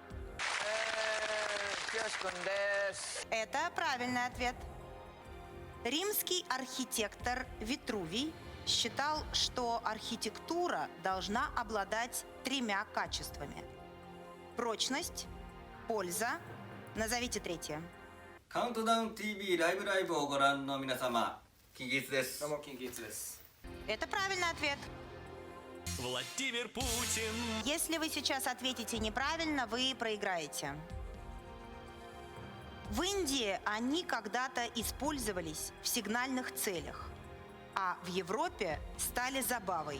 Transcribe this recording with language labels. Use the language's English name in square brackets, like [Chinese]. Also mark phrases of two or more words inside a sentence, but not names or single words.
[Russian] Это правильный ответ. Римский архитектор Витрувий считал, что архитектура должна обладать 3 качествами: прочность, польза. Назовите третье. [Japanese] Countdown TV ライブライブをご覧の皆様、キンキーツです。 [Russian] Это правильный ответ. Владимир Путин. Если вы сейчас ответите неправильно, вы проиграете. В Индии они когда-то использовались в сигнальных целях, а в Европе стали забавой.